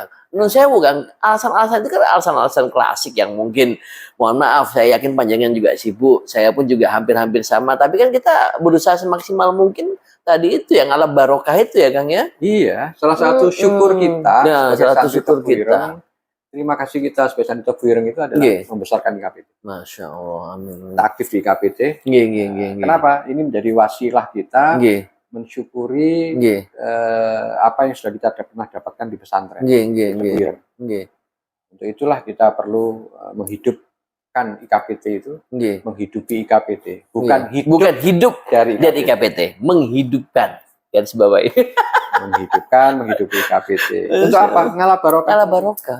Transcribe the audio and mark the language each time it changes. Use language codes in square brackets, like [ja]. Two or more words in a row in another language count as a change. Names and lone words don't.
[jv] Nun sewu [id] kan, alasan-alasan itu kan alasan-alasan klasik yang mungkin, mohon maaf, saya yakin panjangan juga sibuk, saya pun juga hampir-hampir sama, tapi kan kita berusaha semaksimal mungkin tadi itu yang [ar] ala barokah [id] itu ya Kang ya. Iya, salah satu syukur kita Nah, sebagai salah satu santri syukur Tebu Ireng, kita. terima kasih kita sebagai santri Tebu Ireng itu adalah Nggih. membesarkan IKPT. [ar] Masya Allah, [id] amin. Kita aktif di IKPT. Nggih, nggih, nggih, nggih. Kenapa? Ini menjadi wasilah kita Nggih, mensyukuri nggih, apa yang sudah kita pernah dapatkan di pesantren nggih, nggih, Tebu nggih, Ireng. nggih, Untuk itulah kita perlu menghidupkan IKPT itu, nggih. menghidupi IKPT, bukan hidup Bukan hidup dari dari IKPT. IKPT, menghidupkan. Garis bawahi. Menghidupi IKPT. Untuk apa? [ar] Ngalah barokah. Ala barokah.